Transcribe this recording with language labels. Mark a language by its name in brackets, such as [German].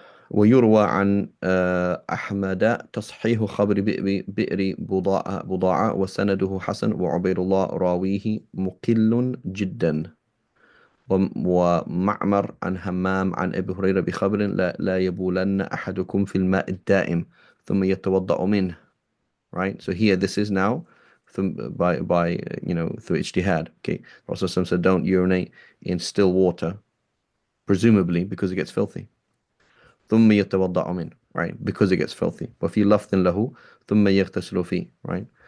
[Arabic] ويروى عن أحمد تصحيح خبر بئر بضاعة وسنده حسن وعبيد الله راويه مقل جدا. ومعمر عن همام عن أبي هريرة بخبر لا يبولن أحدكم في الماء الدائم ثم يتوضأ منه. [English] Right, so here this is now by through ijtihad. Okay, Rasulullah said don't urinate in still water, presumably because it gets filthy. [Arabic] ثم يتوضأ منه, [English] right, because it gets filthy. [Arabic] وفي لفظ له ثم يغتسل فيه, [English] right,